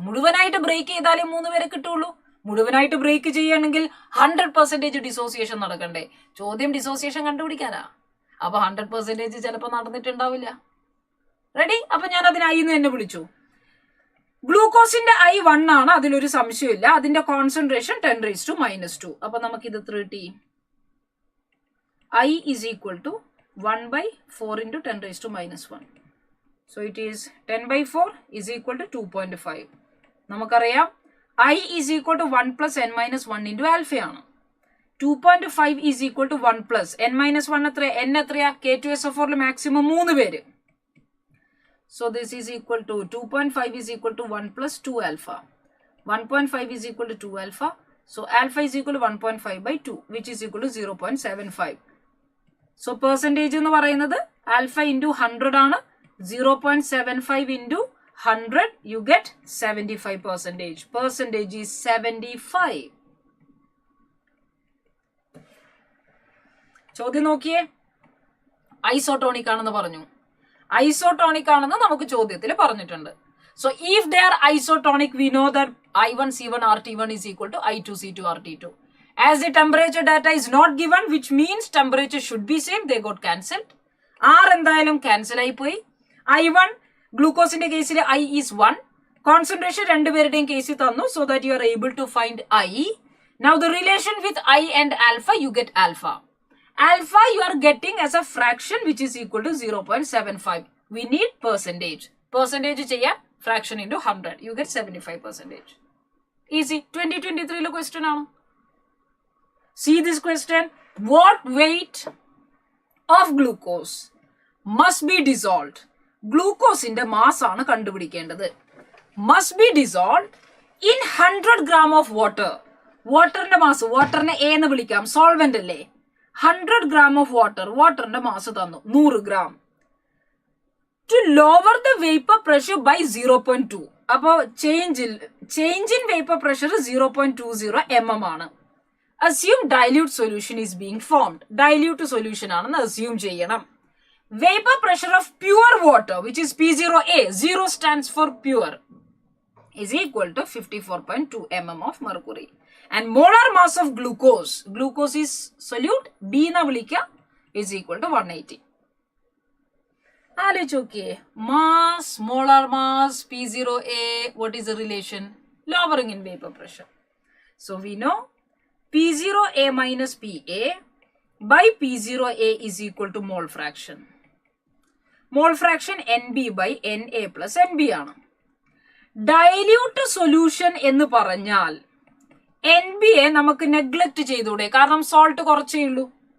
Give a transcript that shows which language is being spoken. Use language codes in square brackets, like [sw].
[ml] മുഴുവനായിട്ട് ബ്രേക്ക് ചെയ്താലേ 3 പേരെ കിട്ടുള്ളൂ. മുഴുവനായിട്ട് ബ്രേക്ക് ചെയ്യണമെങ്കിൽ 100% ഡിസോസിയേഷൻ നടക്കണ്ടേ? ചോദ്യം ഡിസോസിയേഷൻ കണ്ടുപിടിക്കാനാ. അപ്പൊ 100% ചിലപ്പോൾ നടന്നിട്ടുണ്ടാവില്ല. റെഡി? അപ്പൊ ഞാൻ അതിന് I എന്ന് തന്നെ വിളിച്ചു. ഗ്ലൂക്കോസിന്റെ I 1 ആണ്, അതിലൊരു സംശയമില്ല. [en] അതിന്റെ concentration 10 raised to minus 2. [ml] അപ്പൊ നമുക്കിത് [en] 30 I is equal to 1/4 into 10 raised to minus 1. So it is 10/4 is equal to 2.5. [ml] നമുക്കറിയാം [en] I is equal to 1 plus n minus 1 into alpha ആണ്. 2.5 is equal to 1 plus n minus 1 [ml] എത്രയാ? n എത്രയാ? [en] K2SO4 maximum 3 പേര്. So this is equal to 2.5 is equal to 1 plus 2 alpha. 1.5 is equal to 2 alpha. So alpha is equal to 1.5 by 2, which is equal to 0.75. So percentage [ml] എന്ന് പറയുന്നത് [en] alpha into 100 ആണ്. 0.75 into 100, you get 75%. Percentage is 75. [ml] ചോദ്യം നോക്കിയേ. Isotonic ആണെന്ന് പറഞ്ഞു. Isotonic ആണെന്ന് നമുക്ക് ചോദ്യത്തിൽ പറഞ്ഞിട്ടുണ്ട്. [en] So if they are isotonic, we know that I1 C1 RT1 is equal to I2 C2 RT2. As the temperature data is not given, which means temperature should be same, they got cancelled. [ml] R എന്തായാലും cancel ആയി പോയി. [en] I1 [ml] ഗ്ലൂക്കോസിന്റെ കേസിൽ [en] I is 1. Concentration [ml] രണ്ടുപേരുടെയും കേസിൽ തന്നു, [en] so that you are able to find I. Now the relation with I and alpha, you get alpha. Alpha you are getting as a fraction which is equal to 0.75. We need percentage. Percentage [ml] ചെയ്യാൻ [en] fraction into 100. You get 75%. Easy. 2023 question ആണ്. See this question. What weight of glucose must be dissolved? Glucose in the mass [ml] ആണ് കണ്ടുപിടിക്കേണ്ടത്. [en] Must be dissolved in 100 gram of water. [ml] വാട്ടറിന്റെ mass, വാട്ടറിനെ A എന്ന് വിളിക്കാം, solvent അല്ലേ. [en] 100 gram of water, [ml] വാട്ടറിന്റെ mass തന്നു [en] 100 gram. To lower the vapor pressure by 0.2. അപ്പൊ change in vapor pressure 0.20 mm ആണ്. Assume dilute solution is being formed. Dilute solution ആണെന്ന് assume ചെയ്യണം. Vapor pressure of pure water, which is P0A, 0 stands for pure, is equal to 54.2 mm of mercury. And molar mass of glucose, glucose is solute, [ml] B na vilika, [en] is equal to 180. Okay. Mass, molar mass, P0A, what is the relation? Lowering in vapor pressure. So we know P0A minus PA by P0A is equal to mole fraction. Mole fraction NB by NA plus NB ആണ്. [ml] Dilute solution എന്ന് പറഞ്ഞാൽ NB യെ നമുക്ക് neglect ചെയ്തൂടെ, കാരണം salt കുറച്ചേ ഉള്ളൂ.